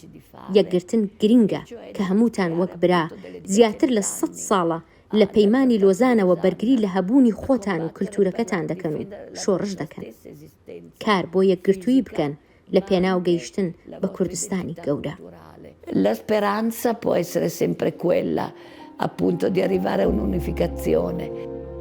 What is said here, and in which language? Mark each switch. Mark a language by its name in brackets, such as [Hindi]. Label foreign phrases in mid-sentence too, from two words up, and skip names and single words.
[Central Kurdish] یەکگرتن گرینگە کە هەمووتان وەک برا زیاتر لە 100 ساڵە لە پەیمانی لۆزانەوە بەرگری لە هەبوونی خۆتان و کللتورەکەتان دەکەن و شۆڕش دەکەن. کار بۆ یەکگرتووی بکەن لە پێناو گەیشتن بە کوردستانی گەورە. [Italian] la speranza può essere sempre quella, appunto, di arrivare a un'unificazione.